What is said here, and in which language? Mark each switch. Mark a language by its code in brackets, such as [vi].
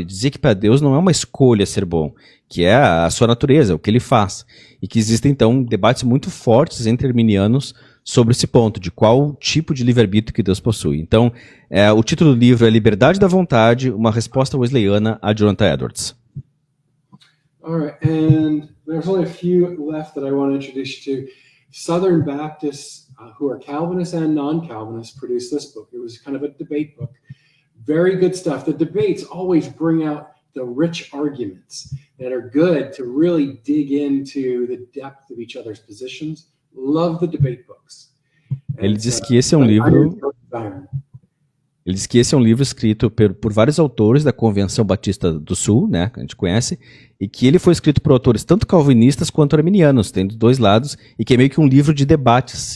[pt] Ele dizia que para Deus não é uma escolha ser bom, que é a sua natureza, o que ele faz. E que existem, então, debates muito fortes entre arminianos sobre esse ponto, de qual tipo de livre-arbítrio que Deus possui. Então, o título do livro é Liberdade da Vontade, uma resposta wesleyana a Jonathan Edwards. [en] All right, and there's only a few left that I want to introduce you to. Southern Baptists, who are Calvinists and non-Calvinists, produced this book. It was kind of a debate book. Very good stuff. The debates always bring out the rich arguments that are good to really dig into the depth of each other's positions. Love the debate books. [pt] Ele diz que esse é um livro. Ele diz que esse é um livro escrito por vários autores da Convenção Batista do Sul, né, que a gente conhece, e que ele foi escrito por autores tanto calvinistas quanto arminianos, tem dos dois lados, e que é meio que um livro de debates.